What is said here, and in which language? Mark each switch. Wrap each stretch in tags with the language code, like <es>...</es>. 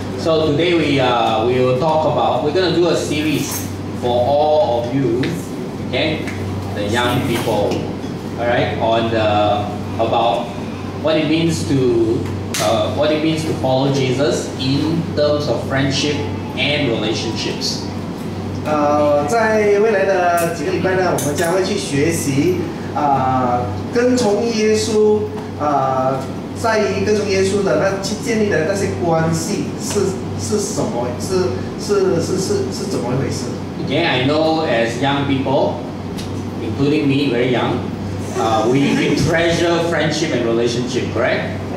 <en>So today we will talk about, we're going to do a series for all of you, okay, the young people, alright, on about what it means to follow Jesus in terms of friendship and relationships.</en> <zh>在未来的几个礼拜呢，我们将会去学习跟从耶稣在于跟从耶稣的那去建立的那些关系是什么？是怎么一回事</zh> <en>Okay, I know as young people, including me, very young, we treasure friendship and relationship, correct?</en>